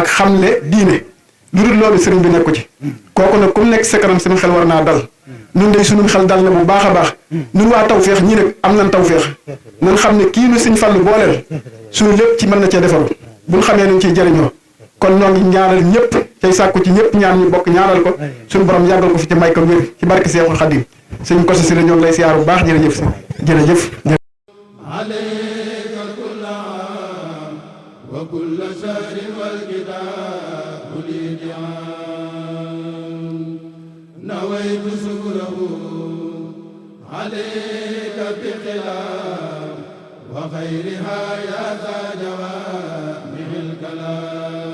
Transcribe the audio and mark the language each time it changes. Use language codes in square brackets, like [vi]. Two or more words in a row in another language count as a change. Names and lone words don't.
[wo] xamle diine lu dul loolu sëriñ bi nekku ci kooku nag ku nekk sa kanam suñu xel war naa dal ñun de suñu xel dal na bu baax a baax ñun waa tawféex ñii nag am nañ tawféex nan xam ne kii nu Sëñ Fallu booleel suñu lépp ci mën na cee defaru buñ xamee nañ ciy jëriñoo kon ñoo ngi ñaanal ñëpp tey sàkku ci ñëpp ñaan ñu bokk ñaanal ko suñu borom yàggal ko fi ci may ko wér ci barke Seexul Xadim sëñ Kosso Sylla ñoo ngi lay siyaar bu baax jërëjëf si jërëjëf [ar] وكل شهر والكتاب لي نويت شكره عليك بخلاف وخيرها يا ذا جوامع الكلام